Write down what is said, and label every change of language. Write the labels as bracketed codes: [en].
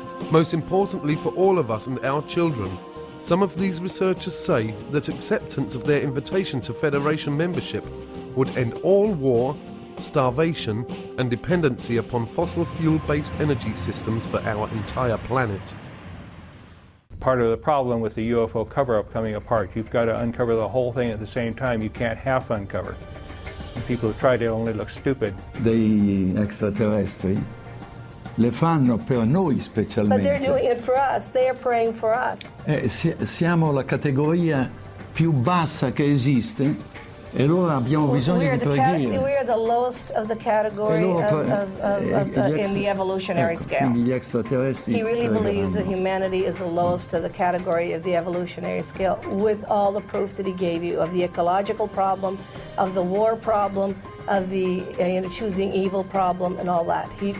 [en] Most importantly for all of us and our children, some of these researchers say that acceptance of their invitation to federation membership would end all war, starvation and dependency upon fossil fuel-based energy systems for our entire planet. Part of the problem with the UFO cover-up coming apart, you've got to uncover the whole thing at the same time. You can't half uncover. And people who try to only look stupid. [it] Degli extraterrestri le fanno per noi specialmente. [en] But they're doing it for us. They are praying for us. [it] Siamo la categoria più bassa che esiste e allora abbiamo bisogno di preghiera. [en] We are the lowest of the category in the evolutionary scale. [it] Gli extraterrestri [en] He really believes that humanity is the lowest of the category of the evolutionary scale, with all the proof that he gave you of the ecological problem, of the war problem, of the choosing evil problem, and all that.